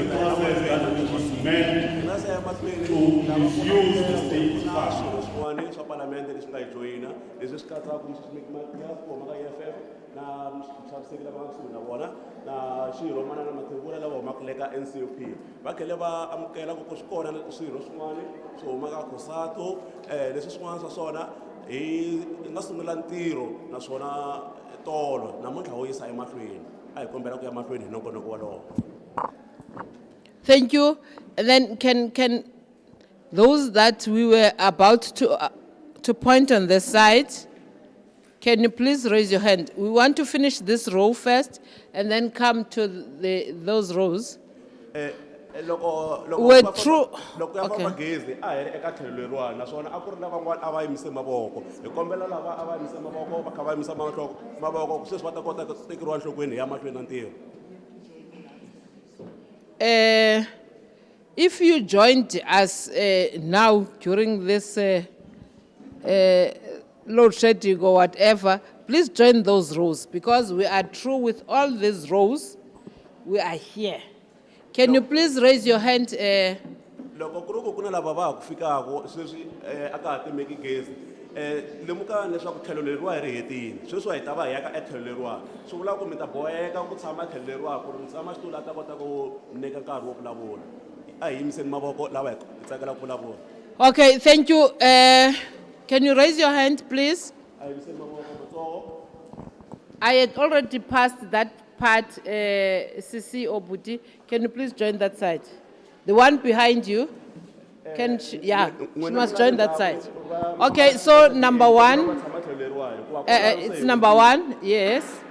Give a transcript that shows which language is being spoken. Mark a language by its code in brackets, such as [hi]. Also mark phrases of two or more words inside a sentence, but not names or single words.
[en] Because this is the government that was meant to diffuse the state fashion. [ts] parliament leswi nga hi joyina leswi swi katsaka maka EFF na mxaviseki lava nga kusuhi na vona na xirho manana mathebula lava humaka le ka NCOP va tlhele va amukela ku swi kona swirho swin'wana swi huma ka COSATU leswi swin'wana swa swona hi nga sungula ntirho naswona tolo namuntlha wo yisa emahlweni a hi kombela ku ya mahlweni hi nongonoko walowo. [en] Thank you. And then can those that we were about to point on the side, can you please raise your hand? We want to finish this row first and then come to those rows. We're through. [ts] Loko ya famba gezi a hi ri eka tlhelo leriwani naswona a ku ri na van'wana a va yimise mavoko hi kombela lava a va yimise mavoko va kha va yimisa mavoko ku sweswi va ta kota ku tekeriwa enhlokweni hi ya mahlweni na ntirho. [en] If you joined us now during this load shedding or whatever, please join those rows because we are through with all these rows. We are here. Can you please raise your hand? [ts] Loko ku ri ku ku na lava va ha ku fikaka sweswi a ka ha timeki gezi lemukani leswaku tlhelo leriwa hi ri hetile sweswi hi ta va hi ya ka etlhelo leriwani swi vula ku mi ta boheka ku tshama tlhelo leriwani ku ri mutshama xitulu a ta kota ku nyika nkarhi wo vulavula a hi yimiseni mavoko lava hi tsakela ku vulavula. [en] Okay, thank you. Can you raise your hand, please? [ts] A hi yimiseni mavoko matsongo. [en] I had already passed that part, Sisi Obuti. Can you please join that side? The one behind you? Yeah, she must join that side. Okay, so number one. It's number one, yes.